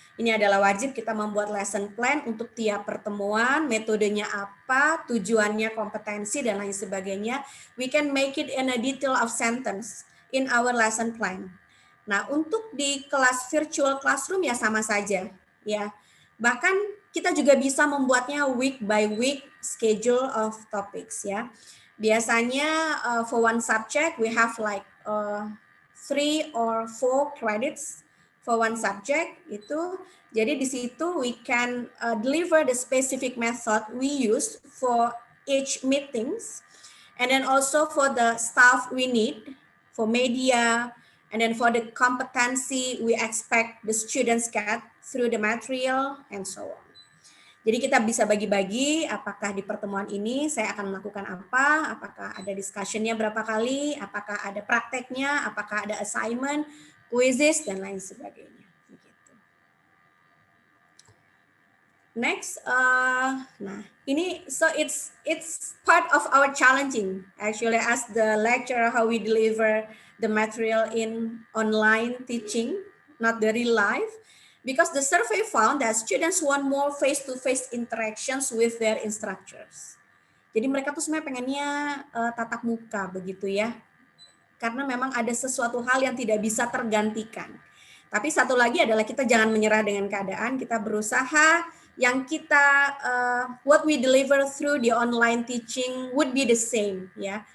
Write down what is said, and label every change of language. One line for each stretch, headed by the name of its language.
Indonesian: Ini adalah wajib kita membuat lesson plan untuk tiap pertemuan, metodenya apa, tujuannya, kompetensi, dan lain sebagainya.
English: We can make it in a detail of sentence in our lesson plan.
Indonesian: Nah, untuk di kelas virtual classroom ya sama saja, ya. Bahkan kita juga bisa membuatnya
English: week by week schedule of topics,
Indonesian: ya.
English: Biasanya for one subject we have like 3 or 4 credits for one subject itu.
Indonesian: Jadi di situ
English: we can deliver the specific method we use for each meetings, and then also for the staff we need, for media, and then for the competency we expect the students get through the material, and so on.
Indonesian: Jadi kita bisa bagi-bagi apakah di pertemuan ini saya akan melakukan apa, apakah ada discussion-nya berapa kali, apakah ada prakteknya, apakah ada assignment, quizzes, dan lain sebagainya. Begitu.
English: Next, nah ini so it's part of our challenging actually as the lecturer, how we deliver the material in online teaching, not the real life. Because the survey found that students want more face-to-face interactions with their instructors.
Indonesian: Jadi mereka tuh sebenarnya pengennya tatap muka begitu, ya. Karena memang ada sesuatu hal yang tidak bisa tergantikan. Tapi satu lagi adalah kita jangan menyerah dengan keadaan, kita berusaha yang kita
English: what we deliver through the online teaching would be the same ya.